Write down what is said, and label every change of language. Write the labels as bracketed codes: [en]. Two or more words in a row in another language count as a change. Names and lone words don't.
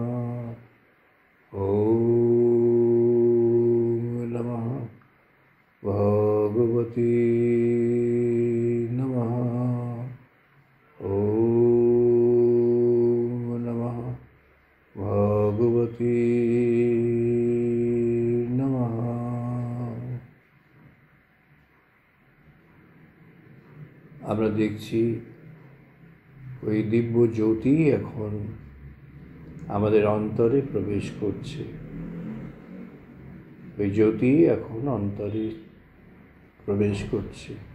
[sa] ॐ नमः भगवते नमः. ॐ नमः भगवते नमः. [bn] আমরা দেখছি ওই দিব্য জ্যোতি এখন আমাদের অন্তরে প্রবেশ করছে। ওই জ্যোতি এখন অন্তরে প্রবেশ করছে।